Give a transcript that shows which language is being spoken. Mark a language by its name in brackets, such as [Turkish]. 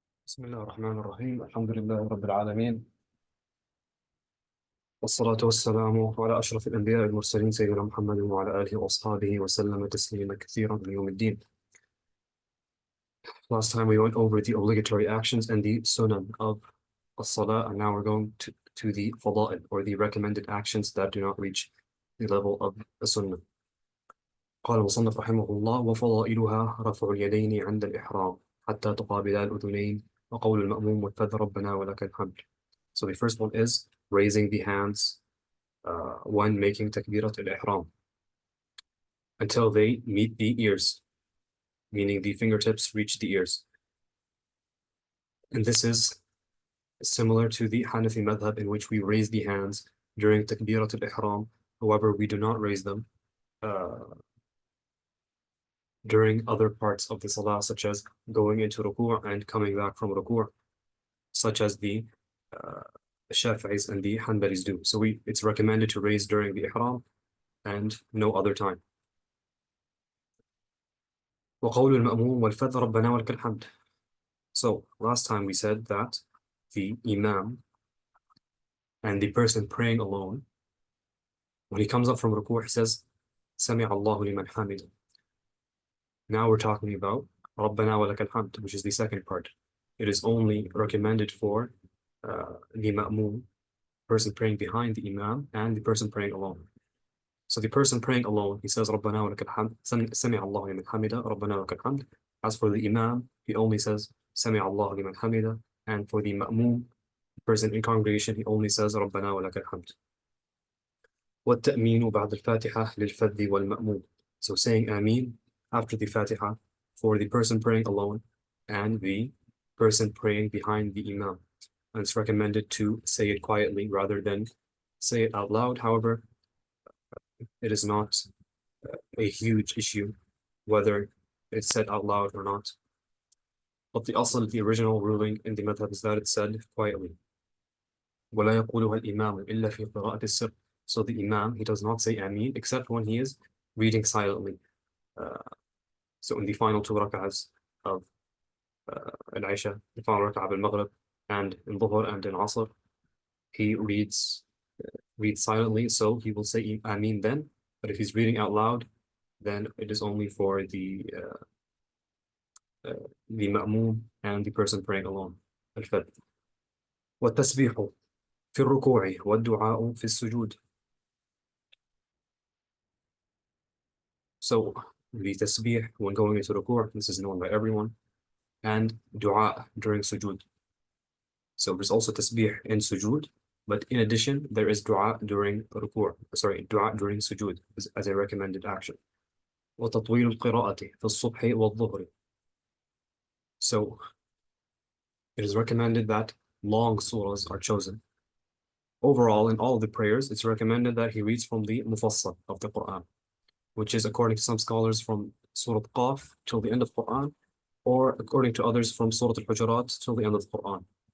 [Arabic] بسم الله الرحمن الرحيم الحمد لله رب العالمين والصلاة والسلام على أشرف الأنبياء والمرسلين سيدنا محمد وعلى آله وأصحابه وسلم تسليما كثيرا إلى يوم الدين. [English] Last time we went over the obligatory actions and the sunan of as-salah, and now we're going to the fada'il, or the recommended actions that do not reach the level of the sunnah. [Arabic] قال المصنف رحمه الله: وفضائلها رفع اليدين عند الإحرام حتى تقابلا الأذنين وقول المأموم والفذ ربنا ولك الحمد. [English] So the first one is raising the hands when making takbirat al-ihram until they meet the ears, meaning the fingertips reach the ears. And this is similar to the Hanafi madhab, in which we raise the hands during takbirat al-ihram. However, we do not raise them during other parts of the salah, such as going into ruku' and coming back from ruku', such as the Shafi'is and the Hanbalis do. So it's recommended to raise during the ihram and no other time. [Arabic] وقول المأموم والفذ ربنا ولك الحمد. [English] So last time we said that the imam and the person praying alone, when he comes up from ruku', he says [Arabic] سمع الله لمن حمده. [English] Now we're talking about [Arabic] ربنا ولك الحمد, [English] which is the second part. It is only recommended for the ma'moom, person praying behind the imam, and the person praying alone. So the person praying alone, he says [Arabic] ربنا ولك الحمد, سمع الله لمن حمده ربنا ولك الحمد. [English] As for the imam, he only says [Arabic] سمع الله لمن حمده, [English] and for the ma'moom, person in congregation, he only says [Arabic] ربنا ولك الحمد. والتأمين بعد الفاتحة للفذ والمأموم. [English] So saying Ameen after the Fatiha for the person praying alone and the person praying behind the imam. And it's recommended to say it quietly rather than say it out loud. However, it is not a huge issue whether it's said out loud or not. But the original ruling in the madhab is that it's said quietly. [Arabic] ولا يقولها الإمام إلا في قراءة السر. [English] So the imam, he does not say Ameen except when he is reading silently. So in the final two rak'ahs of al-Isha, the final rak'ah of al-Maghrib, and in Dhuhr and in Asr, he reads silently, so he will say Ameen then. But if he's reading out loud, then it is only for the ma'moom and the person praying alone. Al-Fadh. [Arabic] والتسبيح في الركوع والدعاء في السجود. [English] So the tasbih when going into ruku', this is known by everyone, and dua during sujood. So there's also tasbih in sujood, but in addition, there is dua during ruku', dua during sujood as a recommended action. [Arabic] وتطويل القراءة في الصبح والظهر. [English] So it is recommended that long surahs are chosen. Overall, in all of the prayers, it's recommended that he reads from the Mufassal of the Quran, which is, according to some scholars, from Surah Qaf till the end of Quran, or according to others, from Surah Al-Hujurat till the end of the Quran.